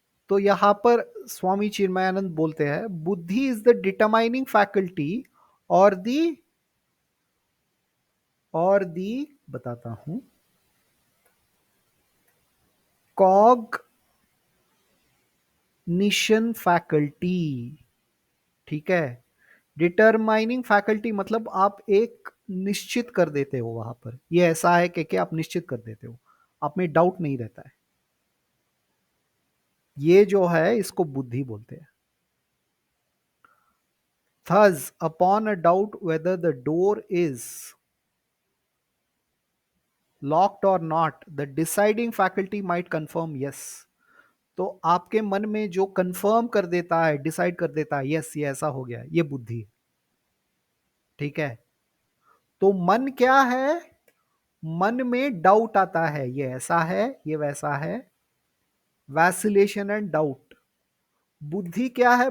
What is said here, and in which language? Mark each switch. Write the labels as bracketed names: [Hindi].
[Hindi] तो यहां पर स्वामी चिन्मयानंद बोलते हैं, [English] buddhi is the determining faculty [Hindi] और दी बताता हूं, कॉग्निशन फैकल्टी। ठीक है। डिटरमाइनिंग फैकल्टी मतलब आप एक निश्चित कर देते हो, वहां पर ये ऐसा है कि आप निश्चित कर देते हो, आप में डाउट नहीं रहता है। ये जो है इसको बुद्धि बोलते हैं। [English] Thus, upon a doubt whether the door is locked or not, the deciding faculty might confirm yes. [Hindi] तो आपके मन में जो कंफर्म कर देता है, डिसाइड कर देता है, यस ये ऐसा हो गया, ये बुद्धि। ठीक है। तो मन क्या है? मन में डाउट आता है, ये ऐसा है ये वैसा है, [English] Vacillation and doubt. [Hindi] बुद्धि क्या है?